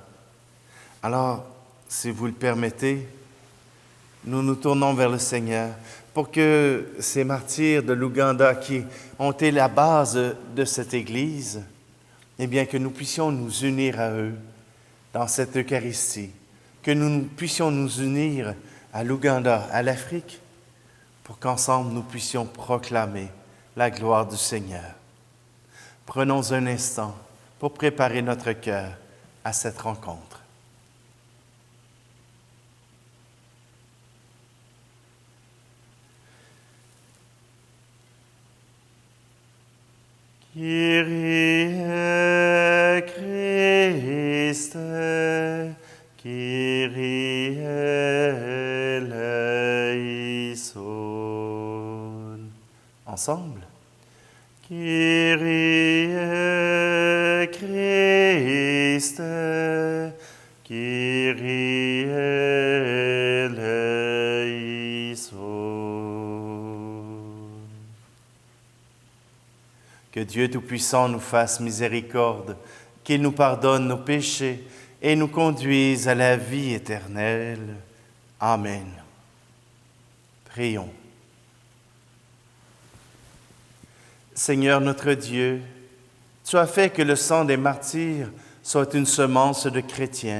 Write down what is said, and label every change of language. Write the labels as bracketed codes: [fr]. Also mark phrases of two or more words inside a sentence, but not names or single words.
[fr] Alors, si vous le permettez, nous nous tournons vers le Seigneur pour que ces martyrs de l'Ouganda qui ont été la base de cette Église, eh bien, que nous puissions nous unir à eux dans cette Eucharistie, que nous puissions nous unir à l'Ouganda, à l'Afrique, pour qu'ensemble nous puissions proclamer la gloire du Seigneur. Prenons un instant pour préparer notre cœur à cette rencontre. [el] Κύριε Χριστέ, Κύριε ἐλέησον. [fr] Ensemble. [el] Κύριε Χριστέ, Κύριε ἐλέησον. [fr] Que Dieu Tout-Puissant nous fasse miséricorde, qu'il nous pardonne nos péchés et nous conduise à la vie éternelle. Amen. Prions. Seigneur notre Dieu, tu as fait que le sang des martyrs soit une semence de chrétiens.